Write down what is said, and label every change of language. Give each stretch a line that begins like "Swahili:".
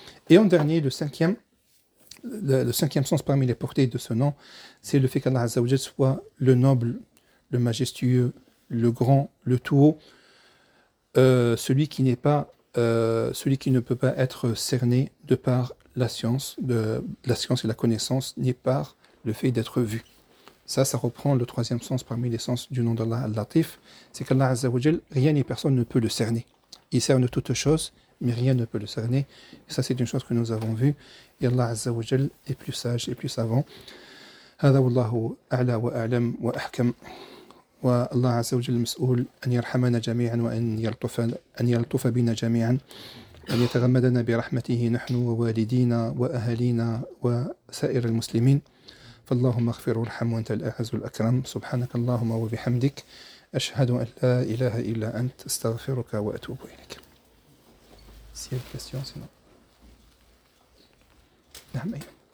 French: Et en dernier, le cinquième sens parmi les portées de ce nom, c'est le fait qu'Allah Azza wa Jalla soit le noble, le majestueux, le grand, le tout haut, celui qui n'est pas, celui qui ne peut pas être cerné de par la science et la connaissance, ni par le fait d'être vu. Ça reprend le troisième sens parmi les sens du nom d'Allah al-Latif, c'est qu'Allah Azza wa Jal, rien ni personne ne peut le cerner. Il cerne toutes choses, mais rien ne peut le cerner. Et ça, c'est une chose que nous avons vue. Et Allah Azza wa Jal est plus sage et plus savant.
Arabic: هذا والله أعلى وأعلم وأحكم والله عز وجل مسؤول أن يرحمنا جميعا وأن يلطف بنا جميعا أن يتغمدنا برحمته نحن ووالدينا وأهلينا وسائر المسلمين فاللهم اغفر وارحم وأنت الأعز الأكرم سبحانك اللهم وبحمدك أشهد أن لا إله إلا أنت استغفرك وأتوب إليك. سير
French: question sinon.
Arabic: نعم أيها